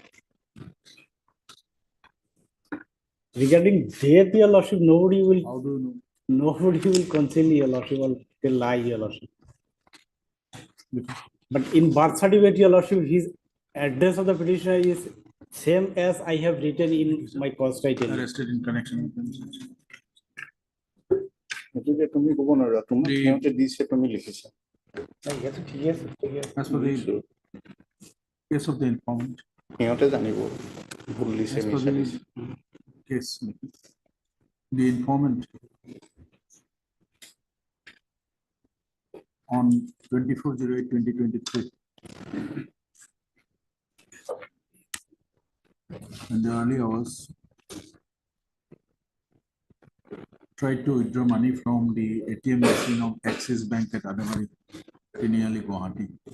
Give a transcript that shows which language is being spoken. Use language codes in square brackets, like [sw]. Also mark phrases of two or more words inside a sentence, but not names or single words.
[en] regarding death, your lordship, nobody will. How do you know? Nobody will conceal your lordship or tell lie, your lordship. But in birth certificate, your lordship, his address of the petitioner is same as I have written in my cause title. Arrested in connection with them. [as] গতিকে তুমি ক'ব নোৱাৰা, তোমাক সিহঁতে দিছে, তুমি লিখিছা। [en] As for the case of the informant. [as] সিহঁতে জানিব ভুল দিছে, [en] As for [as] মিছা [en] the [as] দিছে। [en] case, the informant on 24/08/2023 in the early hours tried to withdraw money from the ATM machine of Axis Bank at Adamari, Tiniali, Guwahati.